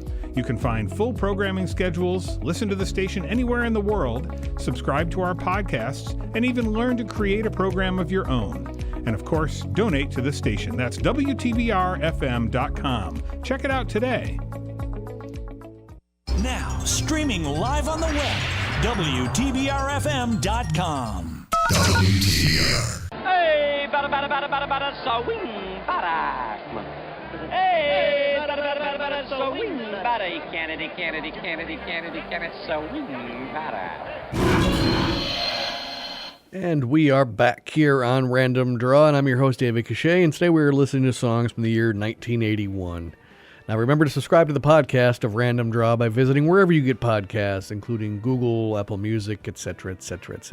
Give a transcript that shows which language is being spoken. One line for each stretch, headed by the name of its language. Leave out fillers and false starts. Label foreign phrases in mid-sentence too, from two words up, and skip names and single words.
English: You can find full programming schedules, listen to the station anywhere in the world, subscribe to our podcasts, and even learn to create a program of your own. And of course, donate to the station. That's WTBR-FM.com. Check it out today. Now, streaming live on the web, WTBR-FM.com. WTBR. Hey, bada, swing, bada. Hey, bada, swing, bada. Kennedy, swing, bada. And we are back here on Random Draw, and I'm your host, David Cachet, and today we're listening to songs from the year 1981. Now remember to subscribe to the podcast of Random Draw by visiting wherever you get podcasts, including Google, Apple Music, etc., etc., etc.